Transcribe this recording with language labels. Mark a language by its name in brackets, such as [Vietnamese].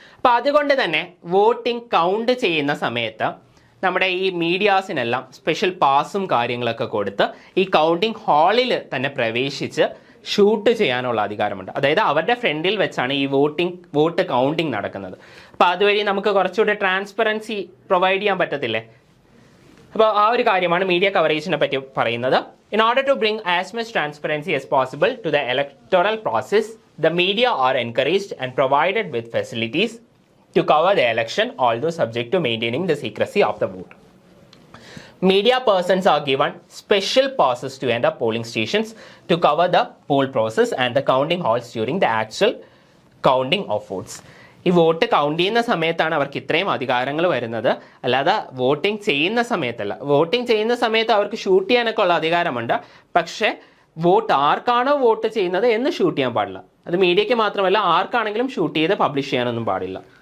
[Malayalam] അപ്പോൾ അതുകൊണ്ട് തന്നെ വോട്ടിംഗ് കൗണ്ട് ചെയ്യുന്ന സമയത്ത് നമ്മുടെ ഈ മീഡിയാസിനെല്ലാം സ്പെഷ്യൽ പാസും കാര്യങ്ങളൊക്കെ കൊടുത്ത് ഈ കൗണ്ടിങ് ഹാളിൽ തന്നെ പ്രവേശിച്ച് ഷൂട്ട് ചെയ്യാനുള്ള അധികാരമുണ്ട്. അതായത് അവരുടെ ഫ്രണ്ടിൽ വെച്ചാണ് ഈ വോട്ട് കൗണ്ടിങ് നടക്കുന്നത്. അപ്പോൾ അതുവഴി നമുക്ക് കുറച്ചുകൂടി ട്രാൻസ്പെറൻസി പ്രൊവൈഡ് ചെയ്യാൻ പറ്റത്തില്ലേ? അപ്പോൾ ആ ഒരു കാര്യമാണ് മീഡിയ കവറേജിനെ പറ്റി പറയുന്നത്. [English] In order to bring as much transparency as possible to the electoral process, the media are encouraged and provided with facilities to cover the election, although subject to maintaining the secrecy of the vote. Media persons are given special passes to enter polling stations to cover the poll process and the counting halls during the actual counting of votes. [Malayalam] ഈ vote count ചെയ്യുന്ന സമയത്താണ് അവർക്ക് ഇത്രയും അധികാരങ്ങൾ വരുന്നത്, അല്ലാതെ voting ചെയ്യുന്ന സമയത്തല്ല. വോട്ടിംഗ് ചെയ്യുന്ന സമയത്ത് അവർക്ക് ഷൂട്ട് ചെയ്യാനൊക്കെ ഉള്ള അധികാരമുണ്ട്. പക്ഷേ ആർക്കാണോ വോട്ട് ചെയ്യുന്നത് എന്ന് ഷൂട്ട് ചെയ്യാൻ പാടില്ല. അത് മീഡിയയ്ക്ക് മാത്രമല്ല, ആർക്കാണെങ്കിലും ഷൂട്ട് ചെയ്ത് പബ്ലിഷ് ചെയ്യാനൊന്നും പാടില്ല.